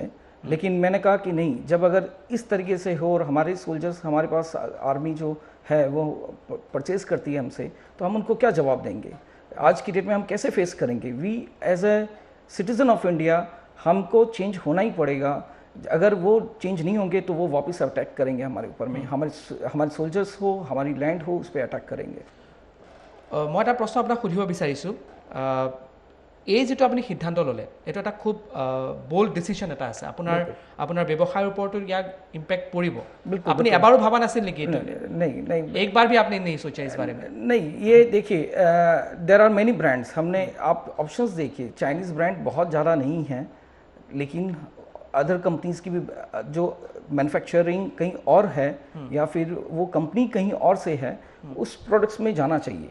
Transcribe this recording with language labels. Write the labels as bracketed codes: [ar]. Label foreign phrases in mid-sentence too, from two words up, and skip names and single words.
[hi] लेकिन मैंने कहा कि नहीं, जब अगर इस तरीके से हो और हमारे सोल्जर्स, हमारे पास आर्मी जो है वो परचेज करती है हमसे, तो हम उनको क्या जवाब देंगे? आज की डेट में हम कैसे फेस करेंगे? [en] we as a citizen of India [hi] हमको चेंज होना ही पड़ेगा. अगर वो चेंज नहीं होंगे तो वो वापस अटैक करेंगे हमारे ऊपर में. हमारे सोल्जर्स हो, हमारी लैंड हो, उस पर अटैक करेंगे. [as] मैं এটা প্ৰশ্ন আপোনাক সুধিব বিচাৰিছোঁ, এই যিটো আপুনি সিদ্ধান্ত ল'লে এইটো এটা খুব [en] bold decision [as] এটা আছে, আপোনাৰ ব্যৱসায়ৰ ওপৰতো ইয়াক ইম্পেক্ট পৰিব. আপুনি এবাৰো ভাবা নাছিল নেকি? [hi] नहीं नहीं, एक बार भी आपने नहीं सोचा इस बारे में? नहीं, ये देखिए [en] there are many brands. [hi] हमने आप ऑप्शंस देखिए, [en] Chinese brand [hi] बहुत ज़्यादा नहीं है, लेकिन [en] other companies [hi] की भी जो मैन्युफैक्चरिंग कहीं और है या फिर वो कंपनी कहीं और से है, उस प्रोडक्ट्स में जाना चाहिए.